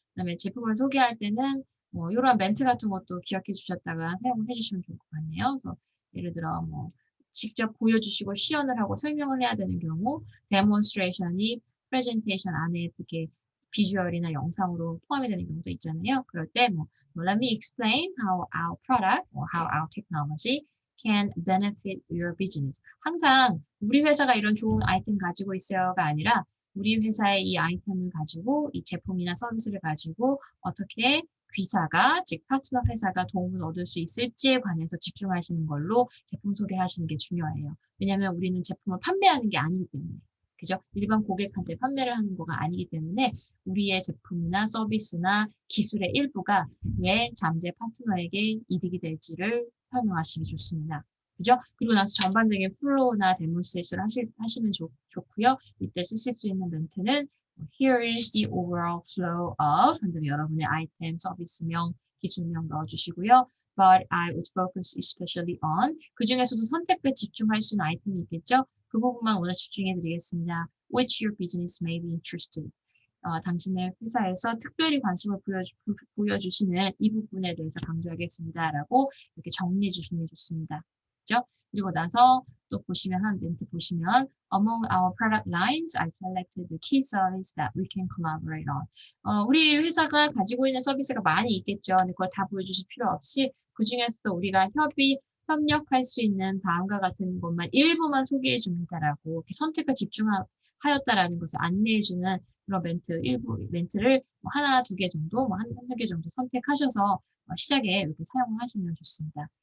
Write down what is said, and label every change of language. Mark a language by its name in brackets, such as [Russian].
[Korean] 그다음에 제품을 소개할 때는 뭐 이런 멘트 같은 것도 기억해 주셨다가 사용을 해주시면 좋을 것 같네요. 그래서 예를 들어 뭐 직접 보여주시고 시연을 하고 설명을 해야 되는 경우 데몬스트레이션이 프레젠테이션 안에 이렇게 비주얼이나 영상으로 포함이 되는 경우도 있잖아요. 그럴 때 뭐 [English] Let me explain how our product or how our technology can benefit your business. [Korean] 항상 우리 회사가 이런 좋은 아이템 가지고 있어요가 아니라 우리 회사의 이 아이템을 가지고 이 제품이나 서비스를 가지고 어떻게 귀사가, 즉 파트너 회사가 도움을 얻을 수 있을지에 관해서 집중하시는 걸로 제품 소개하시는 게 중요해요. 왜냐하면 우리는 제품을 판매하는 게 아니기 때문에. 그죠? 일반 고객한테 판매를 하는 거가 아니기 때문에 우리의 제품이나 서비스나 기술의 일부가 왜 잠재 파트너에게 이득이 될지를 설명하시기 좋습니다. 그죠? 그리고 나서 전반적인 플로우나 데몬스트레이션을 하시면 좋고요. 이때 쓰실 수 있는 멘트는 [English] Here is the overall flow of [Korean] 그다음에 여러분의 아이템, 서비스명, 기술명 넣어주시고요. [English] But I would focus especially on [Korean] 그 중에서도 선택에 집중할 수 있는 아이템이 있겠죠? 그 부분만 오늘 집중해 드리겠습니다. [English] Which your business may be interested. [Korean] 당신의 회사에서 특별히 관심을 보여주시는 이 부분에 대해서 강조하겠습니다. 라고 이렇게 정리해 주시는 게 좋습니다. 있죠. 그리고 나서 또 보시면 한 멘트 보시면 [English] Among our product lines, I selected the key service that we can collaborate on. [Korean] 우리 회사가 가지고 있는 서비스가 많이 있겠죠. 근데 그걸 다 보여주실 필요 없이 그중에서도 우리가 협력할 수 있는 다음과 같은 것만 일부만 소개해 줍니다라고 이렇게 선택과 집중하였다라는 것을 안내해주는 그런 일부 멘트를 뭐 하나, 두 개 정도, 뭐 한두 개 정도 선택하셔서 시작에 이렇게 사용을 하시면 좋습니다.